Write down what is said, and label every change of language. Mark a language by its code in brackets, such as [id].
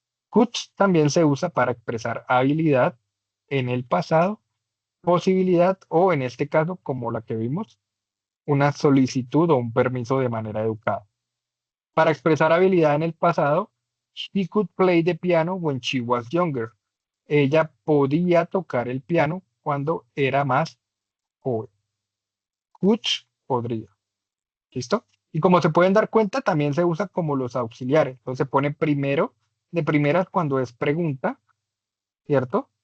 [es] Could también se usa para expresar habilidad en el pasado, posibilidad o en este caso, como la que vimos, una solicitud o un permiso de manera educada. Para expresar habilidad en el pasado, [en] she could play the piano when she was younger. [es] Ella podía tocar el piano cuando era más joven. Could, podría. ¿Listo? Y como se pueden dar cuenta, también se usa como los auxiliares. Entonces se pone primero, de primeras cuando es pregunta, ¿cierto?